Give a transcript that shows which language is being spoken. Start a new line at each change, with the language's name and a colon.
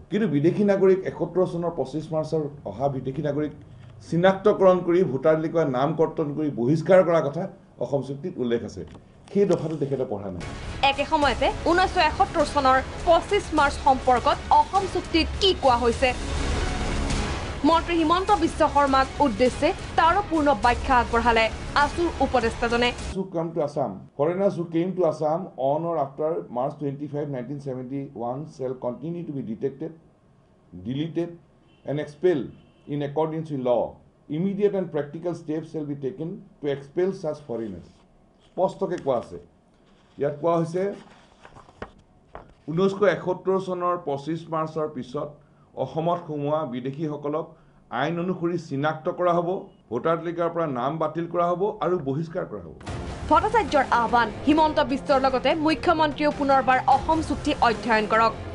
Assamese: কিন্তু বিদেশী নাগৰিক ৭১ চনৰ ২৫ মাৰ্চৰ অহা বিদেশী নাগৰিক চিনাক্তকৰণ কৰি ভোটাৰ তালিকাৰ নাম কৰ্তন কৰি বহিষ্কাৰ কৰাৰ কথা অসম চুক্তিত উল্লেখ আছে। সেই দফাটো তেখেতে পঢ়া নাই। একে সময়তে ১৯৭১ চনৰ ২৫ মাৰ্চ সম্পৰ্কত অসম চুক্তিত কি কোৱা হৈছে? মন্ত্ৰী হিমন্ত বিশ্ব শৰ্মাক উদ্দেশ্যে তাৰো পূৰ্ণ ব্যাখ্যা আগবঢ়ালে আসুৰ উপদেষ্টাজনে।
English: Who come to Assam? Foreigners who came to Assam on or after March 25, 1971 shall continue to be detected, deleted and expelled in accordance with law. Immediate and practical steps shall be taken to expel such foreigners.
Assamese: স্পষ্টকৈ কোৱা আছে। ইয়াত কোৱা হৈছে ১৯৭১ চনৰ ২৫ মাৰ্চৰ পিছত অসমত সোমোৱা বিদেশীসকলক আইন অনুসৰি চিনাক্ত কৰা হ'ব, ভোটাৰ তালিকাৰ পৰা নাম বাতিল কৰা হ'ব আৰু বহিষ্কাৰ কৰা হ'ব। ভট্টাচাৰ্যৰ আহ্বান হিমন্ত বিশ্বৰ লগতে মুখ্যমন্ত্ৰীয়েও পুনৰবাৰ অসম চুক্তি অধ্যয়ন কৰক।